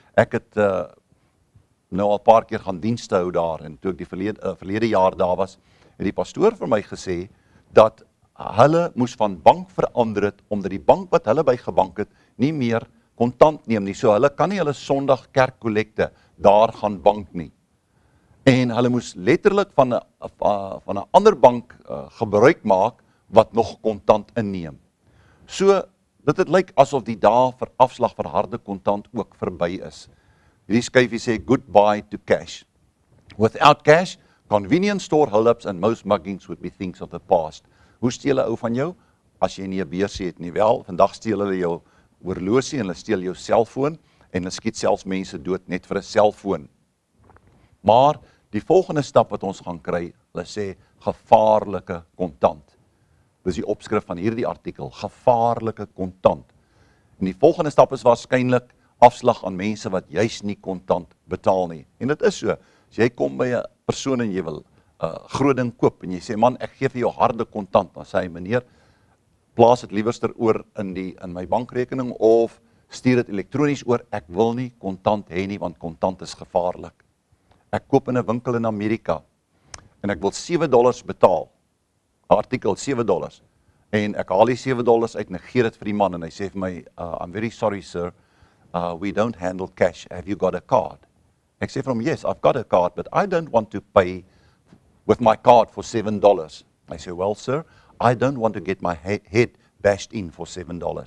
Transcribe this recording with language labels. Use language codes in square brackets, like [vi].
[af] Ek het nou al 'n paar keer gaan dienste hou daar, en toe ek die verlede jaar daar was, het die pastoor vir my gesê, dat hulle moes van bank verander het, omdat die bank wat hulle by gebank het, nie meer kontant neem nie, so hulle kan nie hulle Sondag kerkkollekte daar gaan bank nie. En hulle moes letterlik van 'n ander bank gebruik maak, wat nog kontant inneem. So, dit lyk asof die dae vir afslag vir harde kontant ook verby is. Hierdie skyfie sê, [en] goodbye to cash. Without cash, convenience store holdups and most muggings would be things of the past. [af] Hoe steel 'n ou van jou? As jy nie 'n beursie het nie. Wel, vandag steel hulle jou oorlosie en hulle steel jou selfoon en hulle skiet selfs mense dood net vir 'n selfoon. Maar die volgende stap wat ons gaan kry, hulle sê gevaarlike kontant. Dis die opskrif van hierdie artikel, gevaarlike kontant. En die volgende stap is waarskynlik afslag aan mense wat juis nie kontant betaal nie. En dit is so, as jy kom by 'n persoon en jy wil groot ding koop en jy sê, man, ek gee vir jou harde kontant, dan sê hy, meneer, plaas dit liewerster oor in my bankrekening of stuur dit elektronies oor, ek wil nie kontant hê nie, want kontant is gevaarlik. Ek koop in 'n winkel in Amerika en ek wil $7 betaal, 'n artikel $7, en ek haal die $7 uit en ek gee dit vir die man en hy sê vir my, [en] I'm very sorry sir, we don't handle cash, have you got a card? [af] Ek sê vir hom, [en] yes, I've got a card, but I don't want to pay with my card for $7. I say, well sir, I don't want to get my head bashed in for $7.